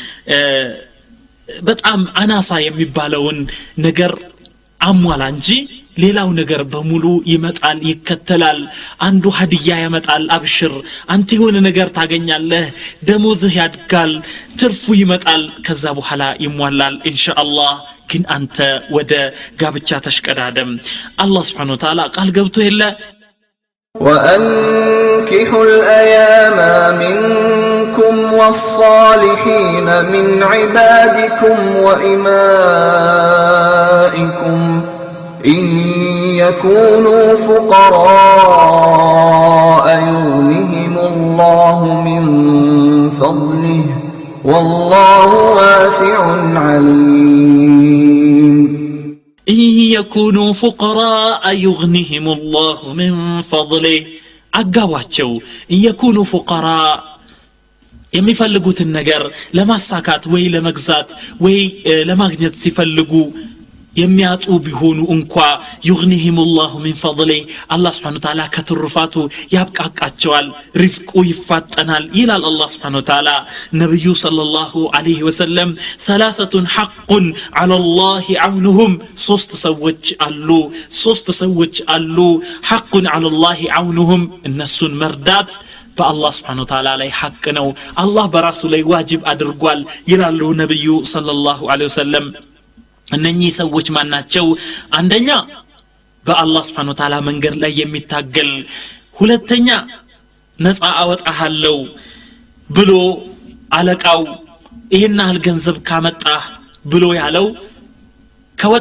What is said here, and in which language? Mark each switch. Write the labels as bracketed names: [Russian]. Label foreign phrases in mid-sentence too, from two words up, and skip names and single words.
[Amharic] በጣም አናሳ የሚባለውን ነገር አሟላ እንጂ ሌላው ነገር በሙሉ ይመጣል ይከተላል አንዱ ሀዲያ ያመጣል አብሽር አንተ የሆነ ነገር ታገኛለህ ደሞዝህ ያድጋል ትርፉ ይመጣል ከዛ በኋላ ይሟላል ኢንሻአላህ ግን አንተ ወደ ጋብቻ ተሽቀዳደም አላህ [Arabic] سبحانه وتعالى [Amharic] ቃል ገብቶ የለ [Arabic] وأنكحوا الأيام منكم والصالحين من عبادكم وإمائكم إن يكونوا فقراء يغنهم الله من فضله والله واسع عليم إن يكونوا فقراء يغنهم الله من فضله አጋባቸው إن يكونوا فقراء [Amharic] የሚፈልጉትን ነገር ለማሳካት ወይ ለመግዛት ወይ ለማግኘት ሲፈልጉ የሚያጡ ቢሆኑ እንኳ [Arabic] يغنيهم الله من فضله الله سبحانه وتعالى [Amharic] ከትሩፋቱ ያብቃቃቸዋል ሪዝቁ ይፋጠናል ይላል [Arabic] الله سبحانه وتعالى [Amharic] ነብዩ [Arabic] صلى الله عليه وسلم ثلاثه حق على الله عونهم [Amharic] ሶስት ሰዎች አሉ [Arabic] حق على الله عونهم [Amharic] እነሱን መርዳት በአላህ [Arabic] سبحانه وتعالى [Amharic] ላይ ሐቅ ነው አላህ በራሱ ላይ ዋጅብ አድርጓል ይላሉ ነብዩ [Arabic] صلى الله عليه وسلم [Amharic] እነኚህ ሰዎች ማን ናቸው አንደኛ በአላህ [Arabic] سبحانه وتعالى [Amharic] መንገድ ላይ የሚታገል ሁለተኛ ነፃ አወጣሃለው ብሎ አለቃው ይሄን ያህል ገንዘብ ካመጣህ ብሎ ያለው ከወጣ